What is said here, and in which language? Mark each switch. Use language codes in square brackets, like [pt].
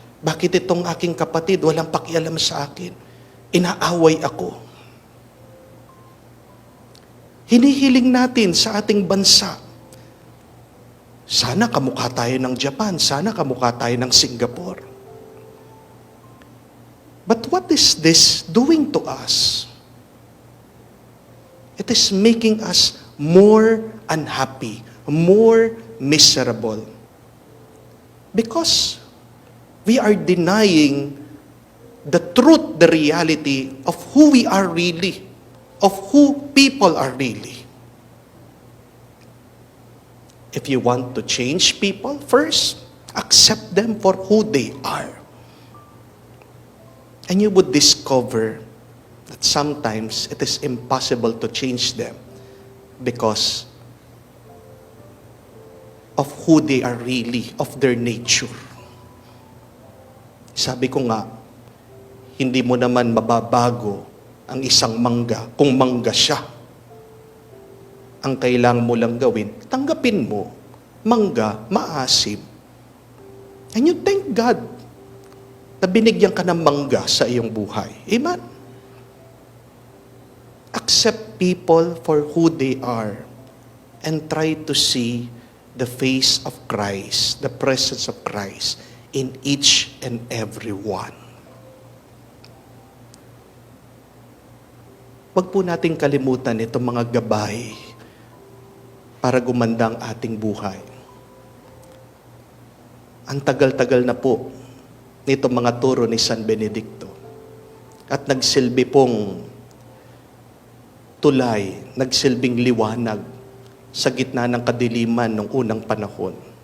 [tl] Bakit itong aking kapatid walang pakialam sa akin? Inaaway ako. Hinihiling natin sa ating bansa, sana kamukha tayo ng Japan, sana kamukha tayo ng Singapore. [en] But what is this doing to us? It is making us more unhappy, more miserable. Because we are denying the truth, the reality of who we are really, of who people are really. If you want to change people, first, accept them for who they are. And you would discover that sometimes it is impossible to change them because of who they are really, of their nature. [tl] Sabi ko nga, hindi mo naman mababago ang isang mangga kung mangga siya. Ang kailangan mo lang gawin, tanggapin mo, mangga, maasim. [en] And you thank God [tl] na binigyan ka ng mangga sa iyong buhay. Amen? [en] Accept people for who they are and try to see the face of Christ, the presence of Christ in each and every one. [tl] Huwag po nating kalimutan itong mga gabay para gumanda ang ating buhay. Ang tagal-tagal na po nitong mga turo ni San Benedicto at nagsilbi pong tulay, nagsilbing liwanag sa gitna ng kadiliman ng unang panahon.